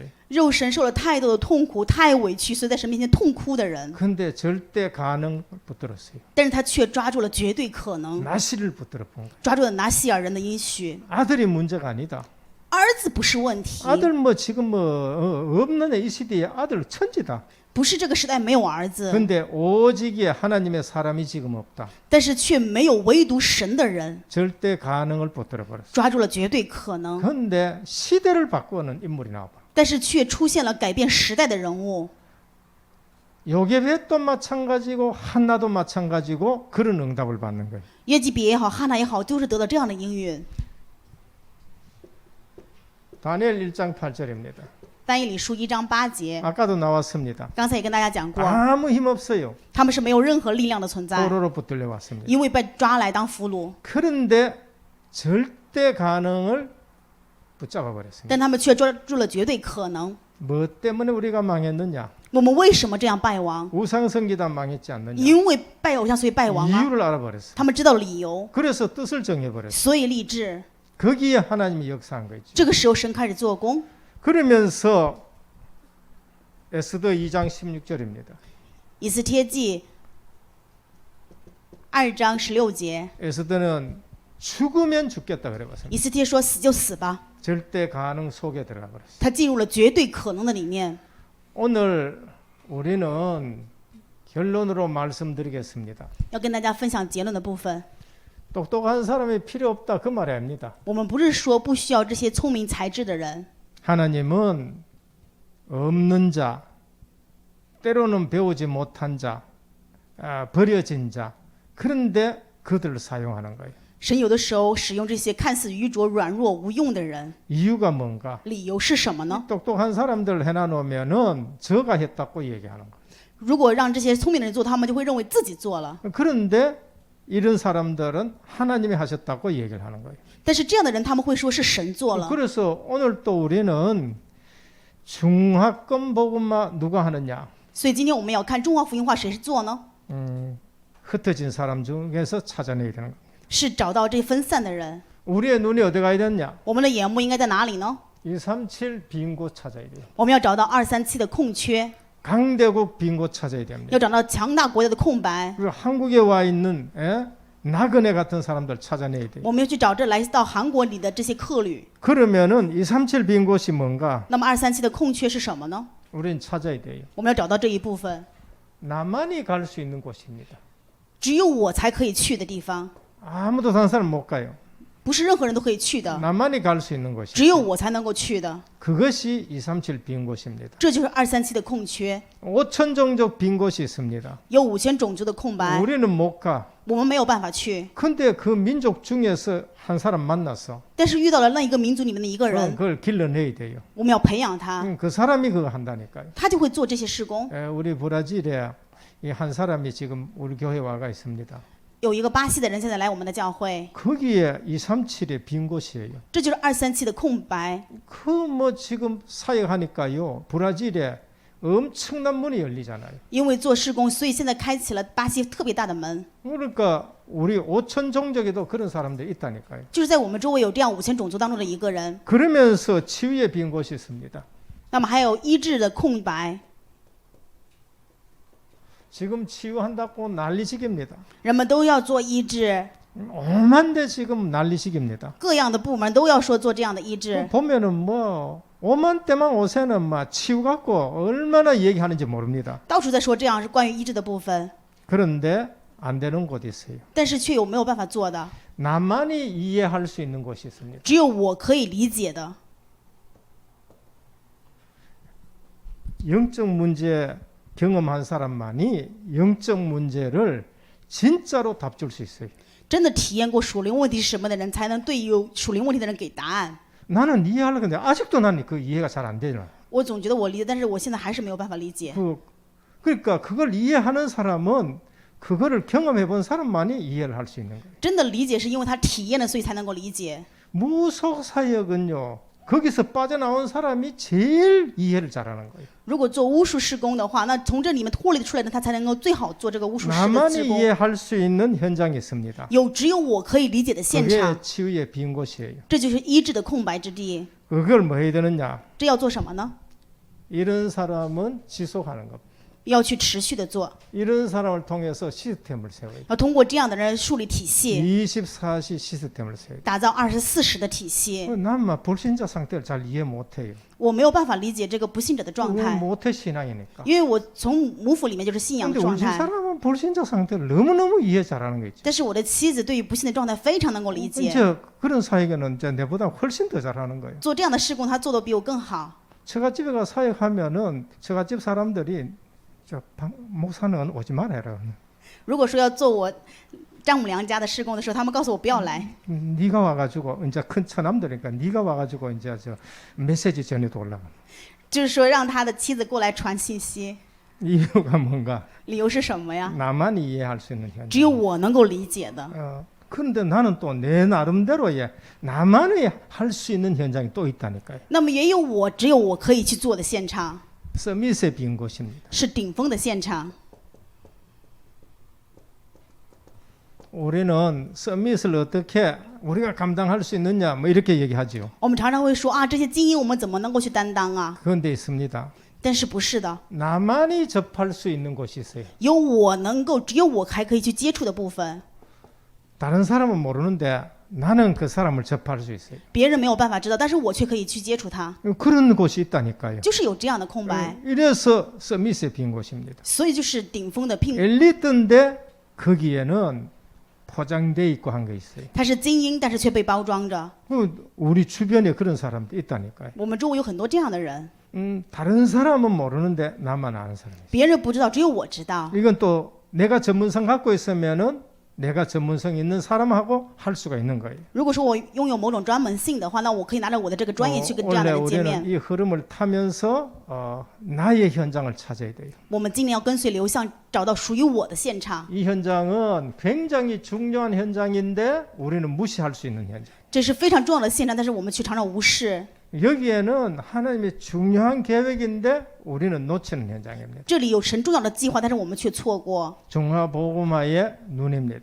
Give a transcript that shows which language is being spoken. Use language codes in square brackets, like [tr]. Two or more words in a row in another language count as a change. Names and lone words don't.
[zh] 肉身受了太多的痛苦，太委屈，所以在神面前痛哭的人， [ko] 근데 절대 가능 붙들었어요. [zh] 但是他却抓住了绝对可能， [ko] 나시를 붙들어 본 거예요. [zh] 抓住了拿西尔人的应许。 [ko] 아들이 문제가 아니다. [zh] 儿子不是问题， [ko] 아들 뭐 지금 뭐 없는 이 시대에 아들 천지다. [zh] 不是这个时代没有儿子， [ko] 근데 오직에 하나님의 사람이 지금 없다. [zh] 但是却没有唯独神的人 [ko] 절대 가능을 붙들어 버렸어. [zh] 抓住了绝对可能， [ko] 근데 시대를 바꾸는 인물이 나와봐. [zh] 但是却出现了改变时代的人物。 [ko] 요게벳도 마찬가지고 한나도 마찬가지고 그런 응답을 받는 거예요. [zh] 约基比也好，哈拿也好，都是得到这样的应允。 [ko] 다니엘 1장 8절입니다. [zh] 但以理书1章8节， [ko] 아까도 나왔습니다. [zh] 刚才也跟大家讲过， [ko] 아무 힘 없어요. [zh] 他们是没有任何力量的存在， [ko] 포로로 붙들려 왔습니다. [zh] 因为被抓来当俘虏， [ko] 그런데 절대 가능을 붙잡아 버렸습니다. [zh] 但他们却抓住了绝对可能。 [ko] 뭐 때문에 우리가 망했느냐? [zh] 我们为什么这样败亡？ [ko] 우상성기단 망했지 않느냐? [zh] 因为拜偶像，所以败亡吗？ [ko] 이유를 알아버렸어요. [zh] 他们知道理由， [ko] 그래서 뜻을 정해버렸어요. [zh] 所以立志。 [ko] 거기에 하나님이 역사한 거죠. [zh] 这个时候，神开始做工。 [ko] 그러면서 에스더 2장 16절입니다. [zh] 以斯帖记2章16节， [ko] 에스더는 죽으면 죽겠다 그래봤어요. [zh] 以斯帖说：“死就死吧。 [ko] 절대 가능 속에 들어가 버렸어요. ” [zh] 他进入了绝对可能的里面。 [ko] 오늘 우리는 결론으로 말씀드리겠습니다. [zh] 要跟大家分享结论的部分， [ko] 똑똑한 사람이 필요 없다 그 말이 아닙니다. [zh] 我们不是说不需要这些聪明才智的人， [ko] 하나님은 없는 자, 때로는 배우지 못한 자, 버려진 자, 그런데 그들을 사용하는 거예요. [zh] 神有的时候使用这些看似愚拙、软弱、无用的人， [ko] 이유가 뭔가? [zh] 理由是什么呢？ [ko] 똑똑한 사람들 해놔놓으면은 저가 했다고 얘기하는 거예요. [zh] 如果让这些聪明的人做，他们就会认为自己做了。 [ko] 그런데 이런 사람들은 하나님이 하셨다고 얘기를 하는 거예요. [zh] 但是这样的人，他们会说是神做了。 [ko] 그래서 오늘 또 우리는 중화권 복음화 누가 하느냐? [zh] 所以今天我们要看中华福音化谁是做呢？ [ko] 흩어진 사람 중에서 찾아내야 되는 거예요. [zh] 是找到这分散的人。 [ko] 우리의 눈이 어디 가야 되냐? [zh] 我们的眼目应该在哪里呢？ [ko] 237 빈 곳 찾아야 돼요. [zh] 我们要找到237的空缺， [ko] 강대국 빈 곳 찾아야 됩니다. [zh] 要找到强大国家的空白。 [ko] 그리고 한국에 와 있는 나그네 같은 사람들 찾아내야 돼요. [zh] 我们要去找这来到韩国里的这些客旅。 [ko] 그러면은 237 빈 곳이 뭔가? [zh] 那么237的空缺是什么呢？ [ko] 우린 찾아야 돼요. [zh] 我们要找到这一部分， [ko] 나만이 갈 수 있는 곳입니다. [zh] 只有我才可以去的地方， [ko] 아무도 다른 사람 못 가요. [zh] 不是任何人都可以去的， [ko] 나만이 갈 수 있는 곳이. [zh] 只有我才能够去的。 [ko] 그것이 237 빈 곳입니다. [zh] 这就是237的空缺， [ko] 5천 종족 빈 곳이 있습니다. [zh] 有5000种族的空白， [ko] 우리는 못 가. [zh] 我们没有办法去。 [ko] 근데 그 민족 중에서 한 사람 만났어. [zh] 但是遇到了那一个民族里面的一个 [ko] 그럼 [zh] 人， [ko] 그걸 길러내야 돼요. [zh] 我们要培养他， [ko] 그 사람이 그거 한다니까요. [zh] 他就会做这些事工。 [ko] 우리 브라질에 이 한 사람이 지금 우리 교회 와가 있습니다. [zh] 有一个巴西的人现在来我们的教会， [ko] 거기에 237의 빈 곳이에요. [zh] 这就是237的空白。 [ko] 그 뭐 지금 사역하니까요. 브라질에 엄청난 문이 열리잖아요. [zh] 因为做施工，所以现在开启了巴西特别大的门。 [ko] 그러니까 우리 5천 종족에도 그런 사람들이 있다니까요. [zh] 就是在我们周围有这样5000种族当中的一个人。 [ko] 그러면서 치유의 빈 곳이 있습니다. [zh] 那么还有医治的空白， [ko] 지금 치유한다고 난리식입니다. [zh] 人们都要做医治， [ko] 오만데 지금 난리식입니다. [zh] 各样的部门都要说做这样的医治。 [ko] 보면은 뭐 오만 때만 오세는 막 치유 갖고 얼마나 얘기하는지 모릅니다. [zh] 到处在说这样是关于医治的部分， [ko] 그런데 안 되는 곳이 있어요. [zh] 但是却有没有办法做的， [ko] 나만이 이해할 수 있는 곳이 있습니다. [zh] 只有我可以理解的。 [ko] 영적 문제 경험한 사람만이 영적 문제를 진짜로 답 줄 수 있어요. [zh] 真的体验过属灵问题是什么的人，才能对有属灵问题的人给答案。 [ko] 나는 이해하려고 했는데 아직도 나는 그 이해가 잘 안 되잖아. [zh] 我总觉得我理解，但是我现在还是没有办法理解。 [ko] 그러니까 그걸 이해하는 사람은 그거를 경험해 본 사람만이 이해를 할 수 있는 거예요. [zh] 真的理解是因为他体验了，所以才能够理解。 [ko] 무속 사역은요. 거기서 빠져나온 사람이 제일 이해를 잘하는 거예요. [zh] 如果做巫术施工的话，那从这里面脱离出来的，他才能够最好做这个巫术师的 [ko] 나만이 [zh] 施工。 [ko] 이해할 수 있는 현장이 있습니다. [zh] 只有我可以理解的现场， [ko] 그게 치유의 빈 곳이에요. [zh] 这就是医治的空白之地。 [ko] 그걸 뭐 해야 되느냐? [zh] 这要做什么呢？ [ko] 이런 사람은 지속하는 겁니다. [zh] 要去持续的做， [ko] 이런 사람을 통해서 시스템을 세워요. [zh] 要通过这样的人树立体系， [ko] 24시 시스템을 세워요. [zh] 打造24时的体系。 [ko] 난막 불신자 상태를 잘 이해 못해요. [zh] 我没有办法理解这个不信者的状 [ko] 그건 [zh] 态， [ko] 모태 신앙이니까. [zh] 因为我从母腹里面就是信仰 [ko] 근데 [zh] 的状 [ko] 우리 집 [zh] 态。 [ko] 사람은 불신자 상태를 너무너무 이해 잘하는 거 있죠. [zh] 但是我的妻子对于不信的状态非常能够理解， [ko] 이제 그런 사역에는 이제 내보다 훨씬 더 잘하는 거예요. [zh] 做这样的事工，他做的比我更好。 [ko] 처갓집에 가 사역하면은 처갓집 사람들이 목사는 오지 말아라. [zh] 如果说要做我丈母娘家的施工的时候，他们告诉我不要来， [ko] 네가 와가지고 이제 큰 처남들이니까 네가 와가지고 이제 저 메시지 전해도 올라가. [zh] 就是说让他的妻子过来传信息。 [ko] 이유가 뭔가? [zh] 理由是什么呀？ [ko] 나만이 이해할 수 있는 [zh] 只有 [ko] 현장. [zh] 我能够理解的。 [ko] 그런데 나는 또 내 나름대로의 나만이 할 수 있는 현장이 또 있다니까요. [zh] 那么也有只有我可以去做的现场， [ko] 서밋의 빈 곳입니다. [zh] 是顶峰的现场。 [ko] 우리는 서밋을 어떻게 우리가 감당할 수 있느냐 뭐 이렇게 얘기하죠. [zh] 我们常常会说啊，这些精英我们怎么能够去担当啊？ [ko] 그런데 있습니다. [zh] 但是不是的， [ko] 나만이 접할 수 있는 곳이 있어요. [zh] 只有我还可以去接触的部分， [ko] 다른 사람은 모르는데 나는 그 사람을 접할 수 있어요. [zh] 别人没有办法知道，但是我却可以去接触他， [ko] 그런 곳이 있다니까요. [zh] 就是有这样的空白， [ko] 이래서 서밋의 빈 곳입니다. [zh] 所以就是顶峰的聘， [ko] 엘리트인데 거기에는 포장돼 있고 한 게 있어요. [zh] 他是精英，但是却被包装着。 [ko] 우리 주변에 그런 사람도 있다니까요. [zh] 我们周围有很多这样的人， [ko] 다른 사람은 모르는데 나만 아는 사람. [zh] 别人不知道，只有我知道。 [ko] 이건 또 내가 전문성 갖고 있으면은 내가 전문성 있는 사람하고 할 수가 있는 거예요. [zh] 如果说我拥有某种专门性的话，那我可以拿着我的这个专业去跟这样的 [ko] 원래 [zh] 人见 [ko] 우리는 [zh] 面。 [ko] 이 흐름을 타면서 나의 현장을 찾아야 돼요. [zh] 我们尽量要跟随流向，找到属于我的现场。 [ko] 이 현장은 굉장히 중요한 현장인데 우리는 무시할 수 있는 현장. [zh] 这是非常重要的现场，但是我们却常常无视。 [ko] 여기에는 하나님의 중요한 계획인데 우리는 놓치는 현장입니다. [zh] 这里有神重要的计划，但是我们却错过， [ko] 중화복음화의 눈입니다.